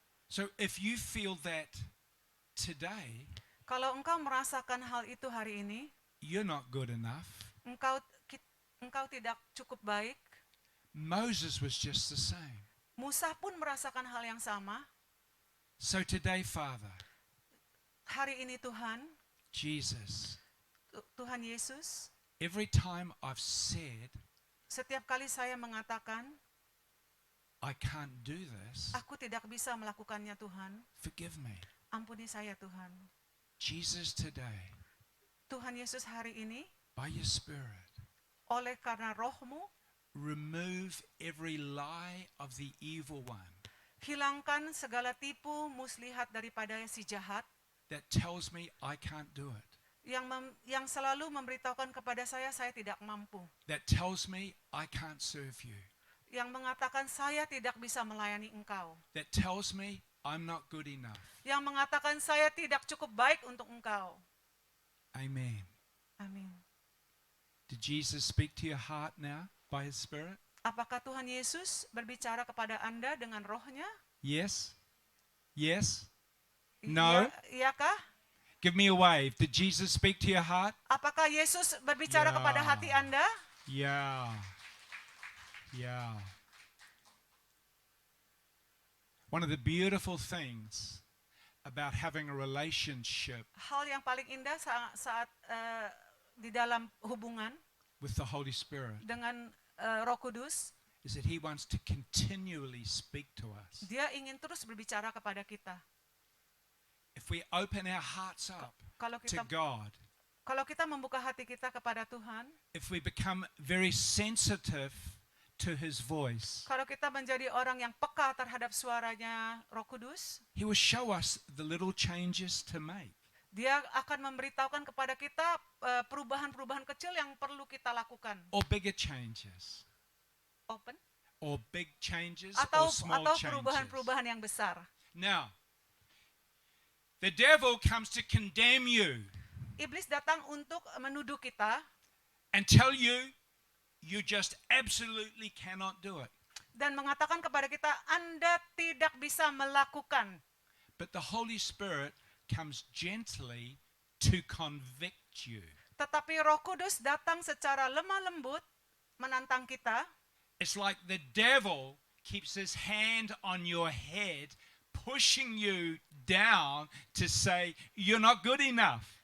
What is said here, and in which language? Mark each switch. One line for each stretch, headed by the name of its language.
English: So if you feel that today,
Indonesian: Kalau engkau merasakan hal itu hari ini,
English: you're not good enough.
Indonesian: engkau tidak cukup baik.
English: Moses was just the same.
Indonesian: Musa pun merasakan hal yang sama.
English: So today, Father,
Indonesian: Hari ini Tuhan,
English: Jesus,
Indonesian: Tuhan Yesus,
English: every time I've said,
Indonesian: setiap kali saya mengatakan,
English: I can't do this,
Indonesian: aku tidak bisa melakukannya Tuhan,
English: forgive me.
Indonesian: ampuni saya Tuhan.
English: Jesus, today,
Indonesian: Tuhan Yesus hari ini,
English: by your Spirit,
Indonesian: oleh karena roh-Mu,
English: remove every lie of the evil one
Indonesian: hilangkan segala tipu muslihat daripada si jahat
English: that tells me I can't do it,
Indonesian: yang selalu memberitahukan kepada saya tidak mampu,
English: that tells me I can't serve you.
Indonesian: yang mengatakan saya tidak bisa melayani engkau,
English: that tells me I'm not good enough.
Indonesian: yang mengatakan saya tidak cukup baik untuk engkau.
English: Amen.
Indonesian: Amin.
English: Did Jesus speak to your heart now by His Spirit?
Indonesian: Apakah Tuhan Yesus berbicara kepada Anda dengan rohnya?
English: Yes? Yes? No?
Indonesian: Iyakah?
English: Give me a wave. Did Jesus speak to your heart?
Indonesian: Apakah Yesus berbicara Ya. kepada hati Anda?
English: Yeah. Yeah. One of the beautiful things about having a relationship
Indonesian: Hal yang paling indah saat di dalam hubungan
English: with the Holy Spirit
Indonesian: dengan Roh Kudus,
English: is that He wants to continually speak to us.
Indonesian: Dia ingin terus berbicara kepada kita.
English: If we open our hearts up
Indonesian: Kalau
English: to
Indonesian: kita
English: God,
Indonesian: kalau kita membuka hati kita kepada Tuhan,
English: if we become very sensitive to His voice,
Indonesian: kalau kita menjadi orang yang peka terhadap suaranya Roh Kudus,
English: He will show us the little changes to make. Dia akan memberitahukan kepada kita perubahan-perubahan kecil yang perlu kita lakukan. Or bigger changes. Open. Or big changes
Indonesian: Atau
English: or small changes.
Indonesian: perubahan-perubahan yang besar.
English: Now, the devil comes to condemn you
Indonesian: Iblis datang untuk menuduh kita
English: and tell you you just absolutely cannot do it.
Indonesian: dan mengatakan kepada kita, Anda tidak bisa melakukan.
English: But the Holy Spirit comes gently to convict you.
Indonesian: Tetapi Roh Kudus datang secara lemah lembut menantang kita.
English: It's like the devil keeps his hand on your head, pushing you down to say, you're not good enough.